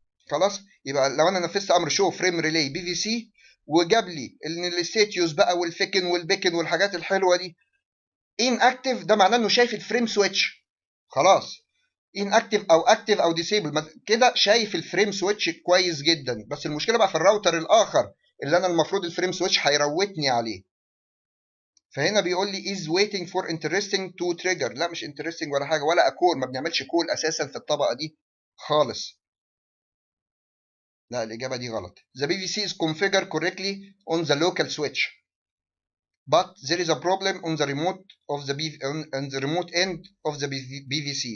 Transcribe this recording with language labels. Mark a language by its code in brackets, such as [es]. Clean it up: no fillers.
[ar] خلاص، يبقى لو انا نفذت امر شو فريم ريلي بي في سي وجاب لي ان الستيتيوس بقى والفيكن والبيكن والحاجات الحلوه دي ان اكتف، ده معناه انه شايف الفريم سويتش. خلاص، ان اكتف او اكتف او ديسيبل كده شايف الفريم سويتش كويس جدا. بس المشكله بقى في الراوتر الاخر اللي انا المفروض الفريم سويتش هيروتني عليه. فهنا بيقول لي [en] is waiting for interesting to trigger. [ar] لا مش interesting ولا حاجه ولا اكول، ما بنعملش كول اساسا في الطبقه دي خالص. لا الاجابه دي غلط. [en] The PVC is configured correctly on the local switch but there is a problem on the remote of the on the remote end of the PVC.